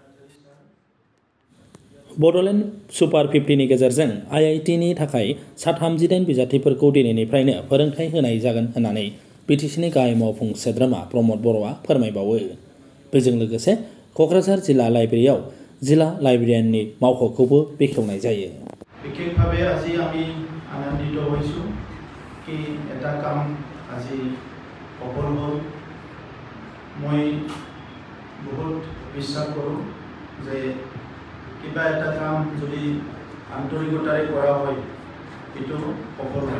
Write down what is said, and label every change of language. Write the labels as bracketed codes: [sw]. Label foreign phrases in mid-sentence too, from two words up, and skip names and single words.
[brx] बड'लेण्ड सुपार 50 नि गेजेरजों IIT-नि थाखाय सा-39 बिजाथिफोरखौ दिनैनिफ्रायनो फोरोंथाय होनाय जागोन होननानै बिटिसिनि गाहाय मावफुं सोद्रोमा प्रमद बर'आ फोरमायबावो। बेजों लोगोसे क'क्राझार जिल्ला लाइब्रेरियाव जिल्ला लाइब्रेरियाननि मावख'खौबो बेखेवनाय जायो। [as] বিশেষভাৱে আজি আমি আনন্দিত হৈছোঁ কি এটা কাম আজি সফল হ'ল। মই বহুত বিশ্বাস কৰোঁ যে কিবা এটা কাম যদি আন্তৰিকতাৰে কৰা হয় এইটো সফল হয়।